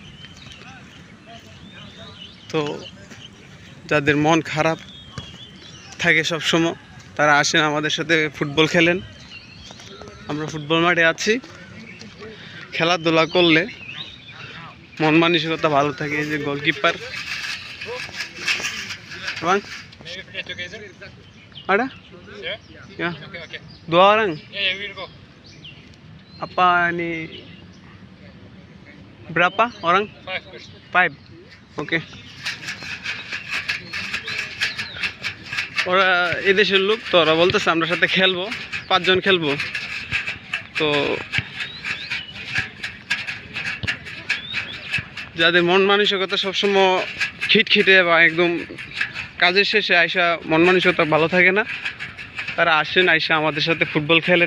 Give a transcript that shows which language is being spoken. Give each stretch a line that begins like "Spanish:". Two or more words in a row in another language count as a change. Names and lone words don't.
Bangla: তো যাদের মন খারাপ থাকে সবসময়, তারা আসেন আমাদের সাথে ফুটবল খেলেন। আমরা ফুটবল মাঠে আছি, খেলাধুলা করলে মন মানসিকতা ভালো থাকে। এই যে গোলকিপার
Malay: Bang, ada? Ya, dua orang. Apa ini berapa orang?
English: Five. Oke.
Bangla: ওরা এদেশের লোক, তো ওরা বলতেছে আমরা সাথে খেলবো, 5 জন খেলবো। তো যাদের মন মানসিকতা সবসময় খিটখিটে বা একদম কাজের শেষে আইসা মন মানসিকতা ভালো থাকে না, তারা আসেন, আইসা আমাদের সাথে ফুটবল খেলেন।